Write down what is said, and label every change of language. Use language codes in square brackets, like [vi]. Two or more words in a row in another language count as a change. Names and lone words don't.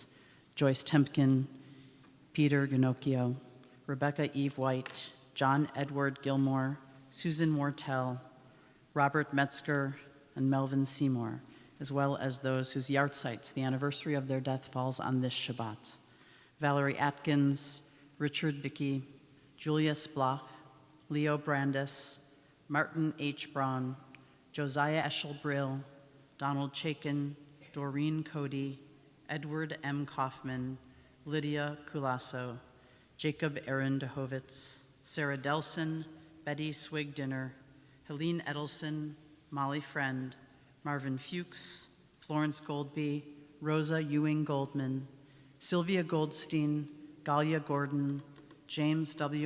[en] Joyce Temkin, Peter Ginocchio, Rebecca Eve White, John Edward Gilmore, Susan Mortel, Robert Metzger, and Melvin Seymour, as well as those whose yahrzeits, the anniversary of their death, falls on this Shabbat. Valerie Atkins, Richard Bickey, Julia Splach, Leo Brandis, Martin H. Braun, Josiah Eschel-Brill, Donald Chaikin, Doreen Cody, Edward M. Kaufman, Lydia Culasso, Jacob Aaron Dehovitz, Sarah Delson, Betty Swig-Dinner, Helene Edelson, Molly Friend, Marvin Fuchs, Florence Goldby, Rosa Ewing Goldman, Sylvia Goldstein, Galia Gordon, James W.